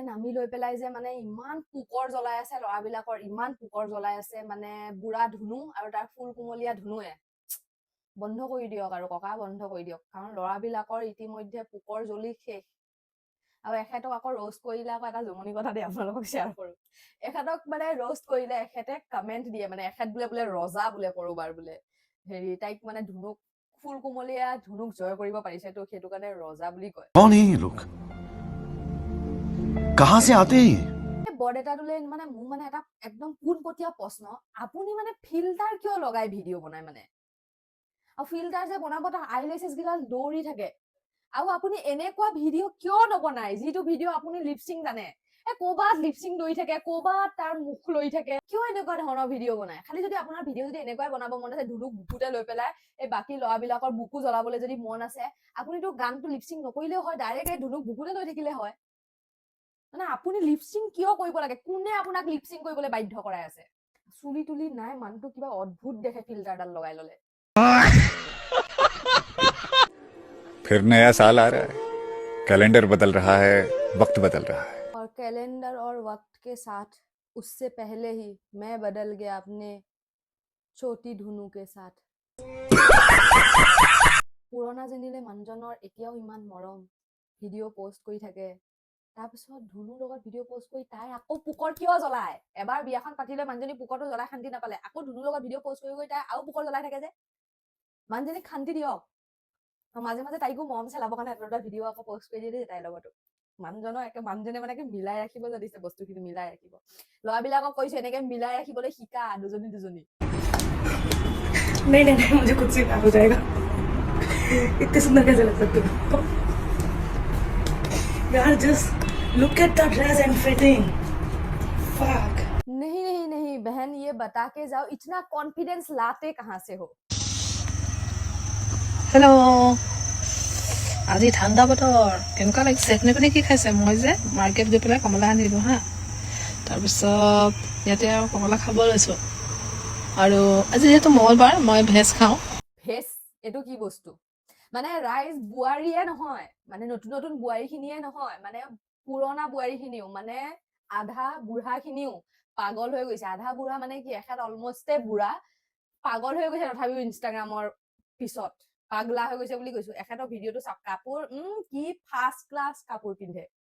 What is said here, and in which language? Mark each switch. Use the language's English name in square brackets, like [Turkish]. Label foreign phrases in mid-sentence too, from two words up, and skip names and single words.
[Assamese] নামি লৈ পেলাই যে মানে ইমান পোকৰ জ্বলাই আছে ল'ৰাবিলাকৰ ইমান পোকৰ জ্বলাই আছে মানে বুঢ়া ধুনু আৰু তাৰ ফুল কুমলীয়া ধুনুৱে বন্ধ কৰি দিয়ক আৰু ককা বন্ধ কৰি দিয়ক কাৰণ ল'ৰাবিলাকৰ ইতিমধ্যে পোকৰ জ্বলি শেষ আৰু এখেতক আকৌ ৰোষ্ট কৰিলে আকৌ এটা জমনি কথা দেই আপোনালোকক শ্বেয়াৰ কৰো এখেতক মানে ৰোষ্ট কৰিলে এখেতে কমেন্ট দিয়ে মানে এখেত বোলে ৰজা বোলে কৰোবাৰ বোলে হেৰি তাইক মানে ধুনুক ফুল কুমলীয়া ধুনুক জয় কৰিব পাৰিছে তো সেইটো কাৰণে ৰজা বুলি কয় [Hindi] कौन है ये लोग कहां से आते हैं [Assamese] বৰদেউতাটোলে মানে মোৰ মানে এটা একদম পোনপটীয়া প্ৰশ্ন আপুনি মানে ফিল্টাৰ কিয় লগাই ভিডিঅ' বনাই মানে আৰু ফিল্টাৰ যে বনাব তাৰ আইলেছেছ গিলাল দৌৰি থাকে আৰু আপুনি এনেকুৱা ভিডিঅ' কিয় নবনাই যিটো ভিডিঅ' আপুনি লিপচিং জানে ক'বাত লিপচিং লৈ থাকে ক'বাত তাৰ মুখ লৈ থাকে কিয় এনেকুৱা ধৰণৰ ভিডিঅ' বনাই খালি যদি আপোনাৰ ভিডিঅ' যদি এনেকুৱাই বনাব মন আছে ধুনুক বুকুতে লৈ পেলাই এই বাকী ল'ৰাবিলাকৰ বুকু জ্বলাবলৈ যদি মন আছে আপুনিতো গানটো লিপচিং নকৰিলেও হয় ডাইৰেক্ট এই ধুনুক বুকুতে লৈ থাকিলে হয় মানে আপুনি লিপচিং কিয় কৰিব লাগে কোনে আপোনাক লিপচিং কৰিবলৈ বাধ্য কৰাই আছে চুলি তুলি নাই মানুহটো কিবা অদ্ভুত দেখে ফিল্টাৰডাল লগাই ললে [Hindi] फिर नया साल आ रहा है कैलेंडर बदल रहा है वक्त बदल रहा है और कैलेंडर और वक्त के साथ उससे पहले ही मैं बदल गया अपने छोटी धुनु के साथ [Assamese] পুৰণা জেনিলে মানুহজনৰ এতিয়াও ইমান মৰম ভিডিঅ' পোষ্ট কৰি থাকে তাৰপিছত ধুনুৰ লগত ভিডিঅ' পোষ্ট কৰি তাই আকৌ পোকৰ কিয় জ্বলাই এবাৰ বিয়াখন পাতিলে মানুহজনী পোকৰটো জ্বলাই শান্তি নাপালে আকৌ ধুনুৰ লগত ভিডিঅ' পোষ্ট কৰি তাই আৰু পোকৰ জ্বলাই থাকে যে মানুহজনীক শান্তি দিয়ক মাজে মাজে তাইকো মৰম চেলাবৰ কাৰণে এটা ভিডিঅ' আকৌ পোষ্ট কৰি দিয়ে তাইৰ লগতো মানুহজনক একে মানুহজনে মানে মিলাই ৰাখিব জানিছে বস্তুখিনি মিলাই ৰাখিব ল'ৰাবিলাকক কৈছো এনেকে মিলাই ৰাখিবলৈ শিকা দুজনী দুজনী [Hindi] नहीं मुझे खुद से हो जाएगा इतने सुंदर कैसे लग सकते हो यार [English] just look at the dress and fitting fuck [Hindi] नहीं नहीं नहीं बहन ये बता के जाओ इतना कॉन्फिडेंस लाते कहाँ से हो [Assamese] हेलो আজি ঠাণ্ডা বতৰ কেনেকুৱা লাগিছে আপুনি আপুনি কি খাইছে মই যে মাৰ্কেট গৈ পেলাই কমলা আনিলোঁ হা তাৰপিছত ইয়াতে আৰু কমলা খাব লৈছোঁ আৰু আজি যিহেতু মঙ্গলবাৰ মই ভেজ খাওঁ ভেজ এইটো কি বস্তু মানে ৰাইজ বুৱাৰীয়ে নহয় মানে নতুন নতুন বোৱাৰীখিনিয়ে নহয় মানে পুৰণা বোৱাৰীখিনিও মানে আধা বুঢ়াখিনিও পাগল হৈ গৈছে আধা বুঢ়া মানে কি এখেত অলমষ্টে বুঢ়া পাগল হৈ গৈছে তথাপিও ইনষ্টাগ্ৰামৰ পিছত পাগলা হৈ গৈছে বুলি কৈছো এখেতৰ ভিডিঅ'টো চাওক কাপোৰ কি [English] first class [Assamese] কাপোৰ পিন্ধে